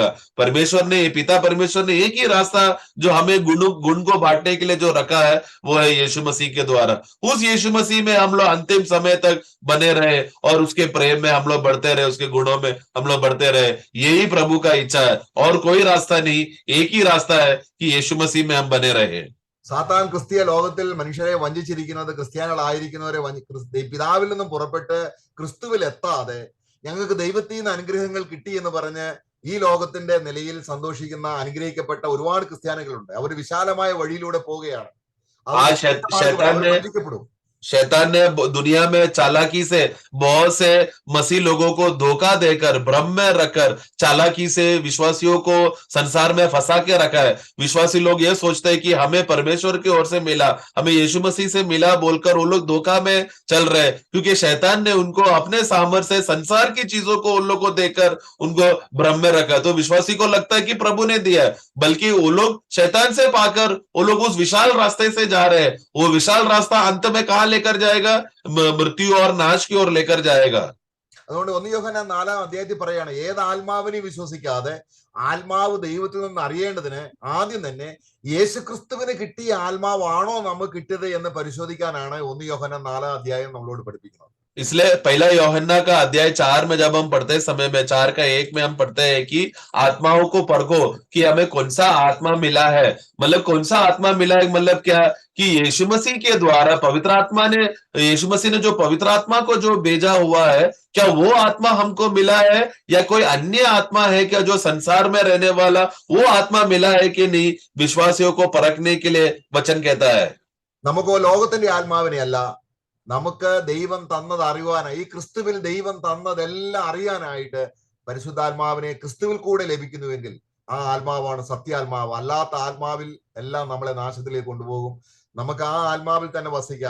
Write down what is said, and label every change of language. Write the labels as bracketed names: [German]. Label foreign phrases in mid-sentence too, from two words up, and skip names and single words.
[Hindi] परमेश्वर ने, पिता परमेश्वर ने एक ही रास्ता जो हमें गुण को बांटने के लिए जो रखा है वो है यीशु मसीह के द्वारा. उस यीशु मसीह में हम लोग अंतिम समय तक बने रहे और उसके प्रेम में हम लोग बढ़ते रहे, उसके गुणों में हम लोग बढ़ते रहे. यही प्रभु का इच्छा है और कोई रास्ता नहीं, एक ही रास्ता है कि यीशु मसीह में हम बने रहे. [Malayalam] സാത്താൻ ക്രിസ്തീയ ലോകത്തിൽ മനുഷ്യരെ വഞ്ചിച്ചിരിക്കുന്നത്, ക്രിസ്ത്യാനികളായിരിക്കുന്നവരെ പിതാവിൽ നിന്നും പുറപ്പെട്ട് ക്രിസ്തുവിൽ എത്താതെ ഞങ്ങൾക്ക് ദൈവത്തിൽ നിന്ന് അനുഗ്രഹങ്ങൾ കിട്ടി എന്ന് പറഞ്ഞ് ഈ ലോകത്തിന്റെ നിലയിൽ സന്തോഷിക്കുന്ന അനുഗ്രഹിക്കപ്പെട്ട ഒരുപാട് ക്രിസ്ത്യാനികളുണ്ട്. അവർ വിശാലമായ വഴിയിലൂടെ പോവുകയാണ്. വഞ്ചിക്കപ്പെടും. [Hindi] शैतान ने दुनिया में चालाकी से बहुत से मसीह लोगों को धोखा देकर, भ्रम में रखकर, चालाकी से विश्वासियों को संसार में फंसा के रखा है. विश्वासी लोग ये सोचते हैं कि हमें परमेश्वर की ओर से मिला, हमें यीशु मसीह से मिला बोलकर वो लोग धोखा में चल रहे, क्योंकि शैतान ने उनको अपने सामर्थ्य से संसार की चीजों को उन लोग को देकर उनको भ्रम में रखा. तो विश्वासी को लगता है कि प्रभु ने दिया है, बल्कि वो लोग शैतान से पाकर वो लोग उस विशाल रास्ते से जा रहे हैं. वो विशाल रास्ता अंत में कहां लेकर जाएगा, मृत्यु और नाश की ओर लेकर जाएगा. [Malayalam] അതുകൊണ്ട് 1 യോഹന്നാൻ 4-ാം അധ്യായത്തിൽ പറയാണ്, ഏത് ആത്മാവിനെയും വിശ്വസിക്കാതെ ആത്മാവ് ദൈവത്തിൽ നിന്ന് അറിയേണ്ടതിന് ആദ്യം തന്നെ യേശുക്രിസ്തുവിന് കിട്ടിയ ആത്മാവാണോ നമുക്ക് കിട്ടിയത് എന്ന് പരിശോധിക്കാനാണ് 1 യോഹന്നാൻ 4-ാം അധ്യായം നമ്മളോട് പഠിപ്പിക്കുന്നത്. [Hindi] इसलिए पहला यूहन्ना का अध्याय 4 में जब हम पढ़ते समय में 4:1 में हम पढ़ते हैं कि आत्माओं को परखो कि हमें कौन सा आत्मा मिला है. मतलब कौन सा आत्मा मिला है, मतलब क्या कि यीशु मसीह के द्वारा पवित्र आत्मा ने, यीशु मसीह ने जो पवित्र आत्मा को जो भेजा हुआ है, क्या वो आत्मा हमको मिला है या कोई अन्य आत्मा है क्या जो संसार में रहने वाला वो आत्मा मिला है कि नहीं. विश्वासियों को परखने के लिए वचन कहता है. [Malayalam] നമുക്ക് ലോകത്തിന്റെ ആത്മാവിനെ അല്ല, നമുക്ക് ദൈവം തന്നത് അറിയുവാനായി, ഈ ക്രിസ്തുവിൽ ദൈവം തന്നതെല്ലാം അറിയാനായിട്ട് പരിശുദ്ധാത്മാവിനെ ക്രിസ്തുവിൽ കൂടെ ലഭിക്കുന്നുവെങ്കിൽ ആ ആത്മാവാണ് സത്യാത്മാവ്. അല്ലാത്ത ആത്മാവിൽ എല്ലാം നമ്മളെ നാശത്തിലേക്ക് കൊണ്ടുപോകും. നമുക്ക് ആ ആത്മാവിൽ തന്നെ വസിക്കാം.